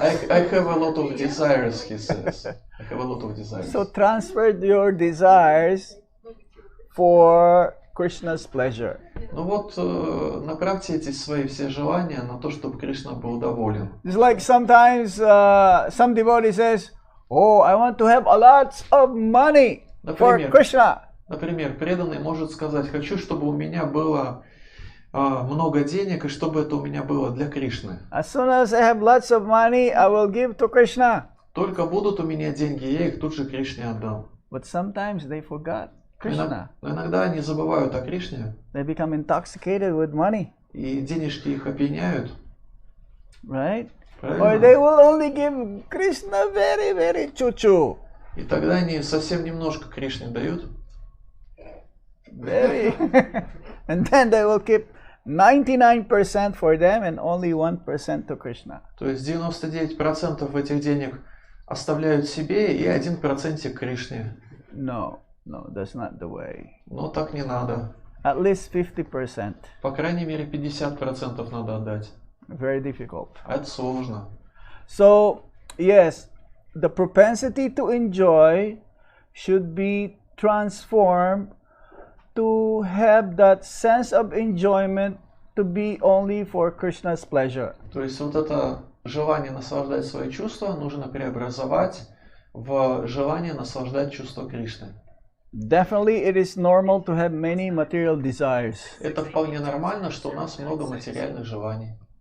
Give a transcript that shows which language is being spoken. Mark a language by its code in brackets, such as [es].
[en] I have a lot of desires, he says. I have a lot of desires. So transfer your desires for Krishna's pleasure. [ru] Ну вот, направьте эти свои все желания на то, чтобы Кришна был доволен. [en] It's like sometimes some devotee says, "Oh, I want to have a lot of money for Krishna." [ru] Например, преданный может сказать: хочу, чтобы у меня было много денег, и чтобы это у меня было для Кришны. [en] As soon as I have lots of money, I will give to Krishna. [ru] Только будут у меня деньги, я их тут же Кришне отдам. [en] But sometimes they forgot Krishna. [ru] Но иногда они забывают о Кришне, [en] They become intoxicated with money, [ru] и денежки их опьяняют. [en] right? [ru] Правильно? [en] Or they will only give Krishna very, very chuchu. [ru] И тогда они совсем немножко Кришне дают. [en] Very. And then they will keep 99% for them and only 1% to Krishna. [ru] То есть 99% этих денег оставляют себе и 1% Кришне. [en] No, that's not the way. [ru] Но так не надо. [en] At least 50%. [ru] По крайней мере, 50% надо отдать. [en] Very difficult. [ru] А это сложно. [en] So, yes, the propensity to enjoy should be transformed to have that sense of enjoyment to be only for Krishna's pleasure. [ru] То есть вот это желание наслаждать свои чувства нужно преобразовать в желание наслаждать чувства Кришны. [en] Definitely it is normal to have many material desires. [ru] Это вполне нормально, что у нас много материальных желаний.